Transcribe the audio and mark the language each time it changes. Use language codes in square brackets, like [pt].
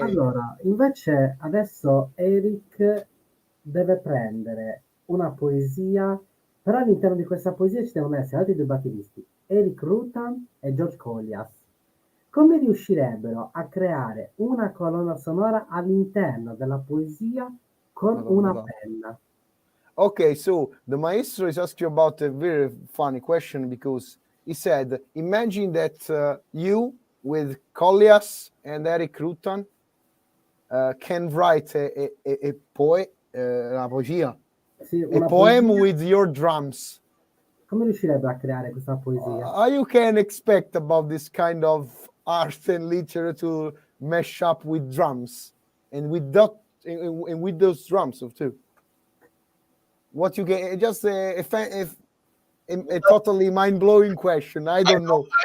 [it] Allora, invece adesso Eric deve prendere una poesia, però all'interno di questa poesia ci devono essere altri 2 batteristi, Eric Rutan e George Collias. Come riuscirebbero a creare una colonna sonora all'interno della poesia con una penna? [en] Okay, so the maestro is asking you about a very funny question because he said, imagine that you with Collias and Eric Rutan can write a poesia, [it] Sì, [en] a poem with your drums. [it] Come riuscirebbero a creare questa poesia? [en] You can expect about this kind of art and literature to mesh up with drums and with those drums too. What you get, just a totally mind-blowing question. I don't know.